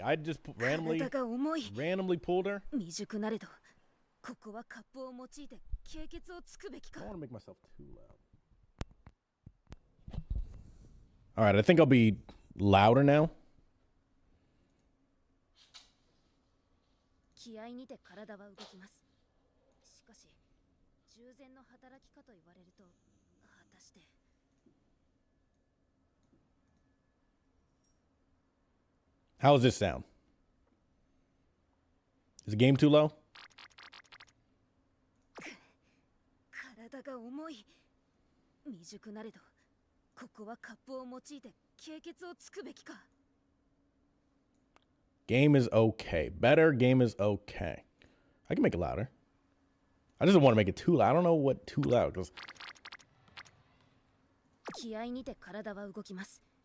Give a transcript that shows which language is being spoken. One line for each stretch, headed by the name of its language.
English: I just randomly pulled her.
Japanese: 未熟なれど、ここはカップを用いて経血をつくべきか。
English: I don't want to make myself too loud. All right, I think I'll be louder now.
Japanese: 気合にて体は動きます。しかし、従前の働きかと言われると、果たして。
English: How does this sound? Is the game too low?
Japanese: 体が重い。未熟なれど、ここはカップを用いて経血をつくべきか。
English: Game is okay. Better. Game is okay. I can make it louder. I just don't want to make it too loud. I don't know what too loud because.
Japanese: 気合にて体は動きます。